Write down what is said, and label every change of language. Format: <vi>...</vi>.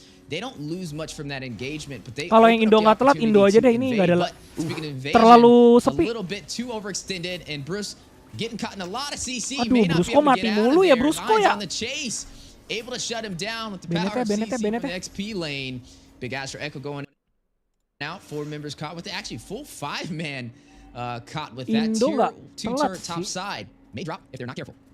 <en>They don't lose much from that engagement, but they</en> <id>kalau yang Indo nggak telat, Indo aja deh, ini nggak ada terlalu sepi.</id> <en>A little bit too overextended, and Bruce getting caught in a lot of CC.</en> <id>Aduh, Brusco mati mulu ya, Brusco ya.</id> <en>Able to shut him down with the power of CC from the XP lane. Big Astro Echo going out. 4 members caught with it. Actually, full 5-man caught with that tier 2 turret top side. May drop if they're not careful.</en>